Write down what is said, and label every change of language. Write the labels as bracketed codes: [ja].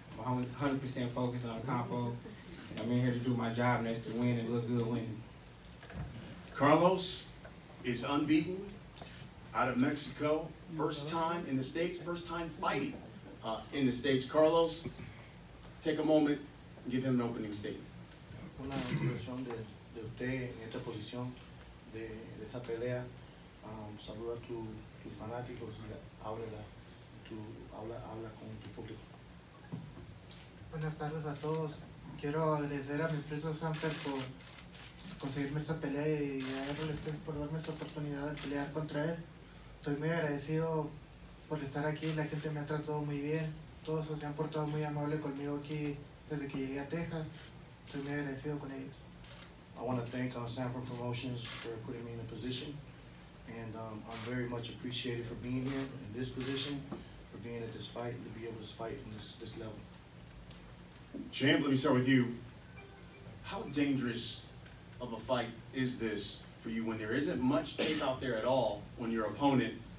[en] I'm 100% focused on Ocampo. And I'm in here to do my job, and that's to win and look good winning. Carlos is unbeaten out of Mexico. First time in the States, first time fighting in the States. Carlos, take a moment and give him an opening statement. [es] Una introducción de usted en esta posición de esta pelea. Saluda a tus fanáticos y habla con tu público. Buenas tardes a todos. Quiero agradecer a mi empresa Samper por conseguirme esta pelea y a Errol Spence por darme esta oportunidad de pelear contra él. Estoy muy agradecido por estar aquí, la gente me ha tratado muy bien, todos se han portado muy amable conmigo aquí desde que llegué a Texas. Estoy muy agradecido con ellos. [en] I want to thank Sanford Promotions for putting me in a position, and I'm very much appreciated for being here in this position, for being at this fight, and to be able to fight in this level. Champ, let me start with you. How dangerous of a fight is this for you when there isn't much tape out there at all on your opponent?